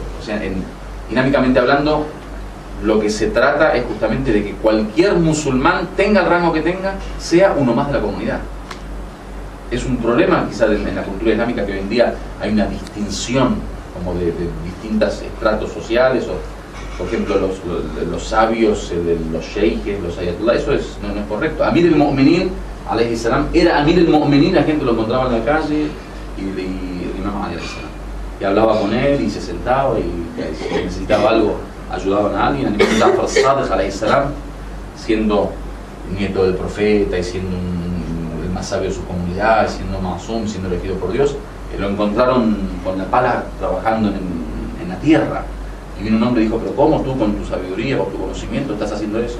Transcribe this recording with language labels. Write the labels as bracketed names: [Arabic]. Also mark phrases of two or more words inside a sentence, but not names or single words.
[Spanish] O sea, dinámicamente hablando, lo que se trata es justamente de que cualquier musulmán, tenga el rango que tenga, sea uno más de la comunidad. Es un problema quizás en la cultura islámica que hoy en día hay una distinción como de distintos estratos sociales, o por ejemplo los sabios, los sheikhes, los ayatollah. Eso no es correcto. [Arabic] أمير المؤمنين، عليه السلام, [Spanish] era [Arabic] أمير المؤمنين, [Spanish] la gente lo encontraba en la calle y el imam [Arabic] عليه السلام, [Spanish] y hablaba con él y se sentaba, y si necesitaba algo ayudaban a alguien. [Arabic] جعفر الصادق عليه السلام, [Spanish] siendo nieto del profeta y siendo el más sabio de su comunidad, siendo Masum, siendo elegido por Dios, lo encontraron con la pala trabajando en la tierra, y vino un hombre y dijo: pero ¿cómo tú con tu sabiduría, con tu conocimiento estás haciendo eso?